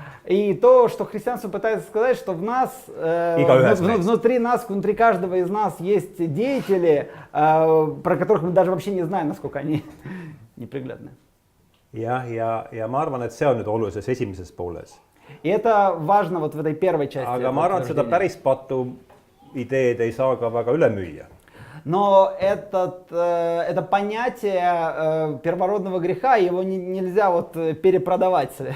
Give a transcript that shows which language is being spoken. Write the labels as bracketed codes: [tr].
[ru] И то, что христианство пытается сказать, что в нас, внутри нас, внутри каждого из нас есть деятели, про которых мы даже вообще не знаем, насколько они неприглядны. [et] Ja ma arvan, et see on nüüd olulises esimeses pooles. [ru] И это важно вот в этой первой части. [et] Aga ma arvan, et seda päris patu ideed ei saa ka väga üle müüa. [ru] Но это понятие первородного греха, его нельзя вот перепродавать.